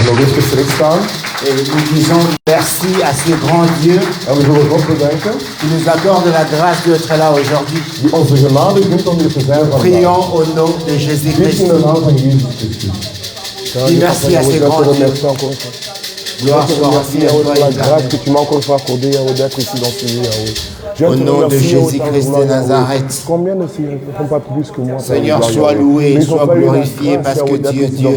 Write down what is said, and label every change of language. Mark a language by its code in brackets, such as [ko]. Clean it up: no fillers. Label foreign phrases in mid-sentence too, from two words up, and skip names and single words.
[nl] rustig recht staan. [fr] Et nous disons merci à ce grand Dieu [nl] En we zullen God bedanken [fr] qui nous accorde la grâce d'être là aujourd'hui. [nl] die ons de genade geeft om hier te zijn vandaag. [fr] Prions au nom de [nl] Bid [fr] Jésus-Christ. [nl] in de naam van Jezus Christus. [fr] Dis merci à ce grand Dieu. Gloire soit rendue à toi, la Éternel. grâce que tu m'as encore accordée d'être ici dans ce lieu. Au nom de Jésus-Christ de Nazareth. Combien ne sont pas plus que moi? Seigneur, sois loué, sois glorifié parce que tu es Dieu.